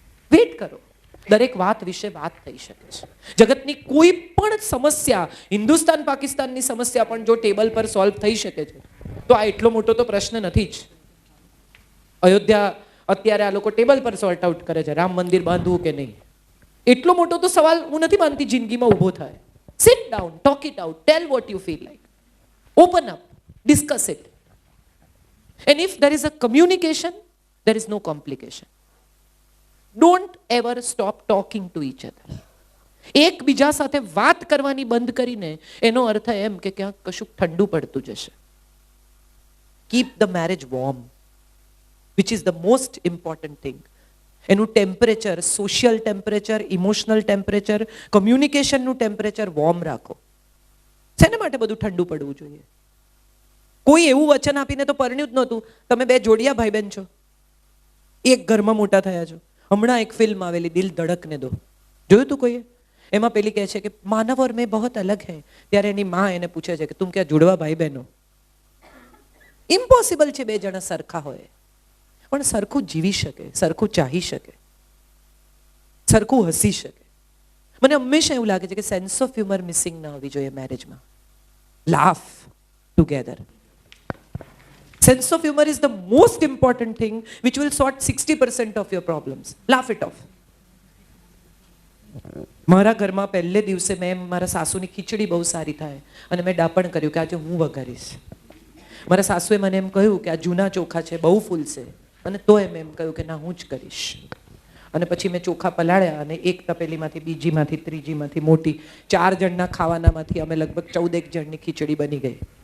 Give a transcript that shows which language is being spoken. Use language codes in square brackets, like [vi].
[gu] Weight કરો, દરેક વાત વિશે વાત થઈ શકે છે. જગતની કોઈ પણ સમસ્યા, હિન્દુસ્તાન પાકિસ્તાનની સમસ્યા પણ જો ટેબલ પર સોલ્વ થઈ શકે છે તો આ એટલો મોટો તો પ્રશ્ન નથી જ. અયોધ્યા અત્યારે આ લોકો ટેબલ પર સોર્ટ આઉટ કરે છે, રામ મંદિર બાંધવું કે નહીં. એટલો મોટો તો સવાલ હું નથી માનતી જિંદગીમાં ઊભો થાય. [en] Sit down, talk it out, tell what you feel like, open up, discuss it. And if there is a communication, there is no complication. Don't ever stop talking to each other. [gu] એકબીજા સાથે વાત કરવાની બંધ કરીને એનો અર્થ એમ કે ક્યાંક કશુંક ઠંડુ પડતું જશે. [en] Keep the marriage warm, which is the most important thing. [gu] એનું temperature, social temperature, emotional temperature, કમ્યુનિકેશનનું temperature warm રાખો. શેના માટે બધું ઠંડુ પડવું જોઈએ? કોઈ એવું વચન આપીને તો પરણ્યું જ નહોતું. તમે બે જોડિયા ભાઈ બહેન છો, એક ઘરમાં મોટા થયા છો. હમણાં એક ફિલ્મ આવેલી દિલ ધડકને દો, જોયું તું કોઈએ? એમાં પેલી કહે છે કે [hi] માનવ ઓર મેં બહોત અલગ હૈ, [gu] ત્યારે એની માં એને પૂછે છે કે [hi] તુમ ક્યાં જુડવા ભાઈ બહેનો? [gu] ઇમ્પોસિબલ છે બે જણા સરખા હોય, પણ સરખું જીવી શકે, સરખું ચાહી શકે, સરખું હસી શકે. મને હંમેશા એવું લાગે છે કે સેન્સ ઓફ હ્યુમર મિસિંગ ના હોવી જોઈએ મેરેજમાં. [en] Laugh together. Sense of humor is the most important thing which will sort 60% of your problems. Laugh it off. [gu] મારા ઘરમાં પહેલે દિવસે મેં મારા સાસુની ખીચડી બહુ સારી થાય અને મેં ડાપણ કર્યું કે આજે હું વઘારીશ. મારા સાસુએ મને એમ કહ્યું કે આ જૂના ચોખા છે, બહુ ફૂલશે, અને તોય મેં એમ કહ્યું કે ના હું જ કરીશ. અને પછી મેં ચોખા પલાળ્યા અને એક તપેલીમાંથી, બીજીમાંથી, ત્રીજીમાંથી, મોટી 4 જણના ખાવાનામાંથી અમે લગભગ 14 જણની ખીચડી બની ગઈ.